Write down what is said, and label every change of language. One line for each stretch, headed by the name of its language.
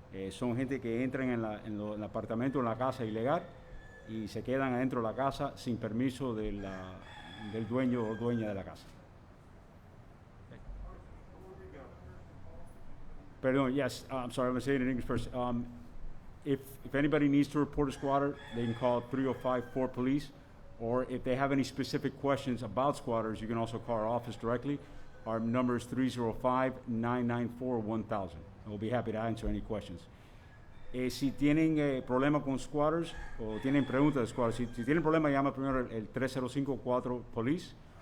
Spanish: Son gente que entran en el apartamento, en la casa ilegal y se quedan adentro de la casa sin permiso del dueño o dueña de la casa. Perdón,
English: yes, I'm sorry, I'm going to say it in English first. If anybody needs to report a squatter, they can call 305-4-POLICE. Or if they have any specific questions about squatters, you can also call our office directly. Our number is 305-994-1000. We'll be happy to answer any questions.
Spanish: Si tienen problemas con squatters o tienen preguntas de squatters, si tienen problemas, llama primero el 305-4-POLICE.